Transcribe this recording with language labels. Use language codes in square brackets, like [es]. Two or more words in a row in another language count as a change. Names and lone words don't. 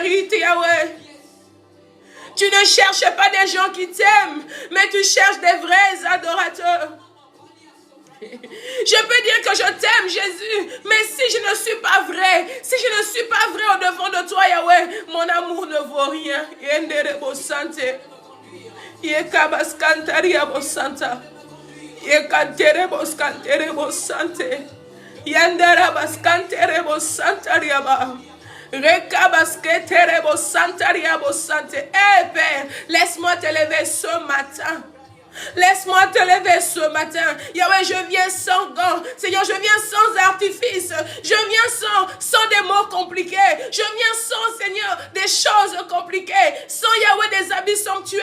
[fr] Tu mérites, Yahweh. Tu ne cherches pas des gens qui t'aiment, mais tu cherches des vrais adorateurs. Je peux dire que je t'aime, Jésus, mais si je ne suis pas vrai, si je ne suis pas vrai au devant de toi, Yahweh, mon amour ne vaut rien. Yenderebo sante. Yekabaskantaria santa. Yekanterebo skanterebo sante. Yandarabaskanterebo santariaba. Rekabasketerebo santariabo sante. Eh Père, laisse-moi te lever ce matin. Laisse-moi te lever ce matin. Yahweh, je viens sans gants. Seigneur, je viens sans artifice. Je viens sans des mots compliqués. Je viens sans, Seigneur, des choses compliquées. Sans, Yahweh, des habits somptueux.